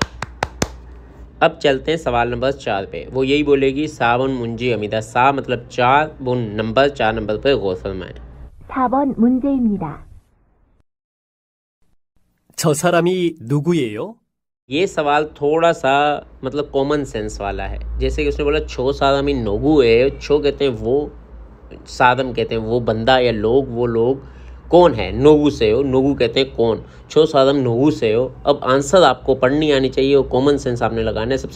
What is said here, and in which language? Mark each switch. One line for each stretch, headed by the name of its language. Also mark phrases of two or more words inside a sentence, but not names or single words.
Urdu: अब चलते हैं सवाल नंबर 4 पे. वो यही बोलेगी
Korean: 사번 문제입니다.
Urdu: सा मतलब 4, बुन नंबर, 4 नंबर पर गौर फरमाएं.
Korean: 4번 문제입니다. 저 सारामी 누구예요?
Urdu: ये सवाल थोड़ा सा मतलब
English: common sense
Urdu: वाला है. जैसे कि उसने बोला
Korean: 저 사람이 누구
Urdu: है. छो कहते हैं वो, सादम कहते हैं वो बंदा या लोग, वो लोग कौन है.
Korean: 누구세요,
Urdu: नोगू कहते हैं कौन.
Korean: 저 사람 누구세요.
Urdu: अब आंसर आपको पढ़नी आनी चाहिए और
English: common sense
Urdu: आपने लगाना है.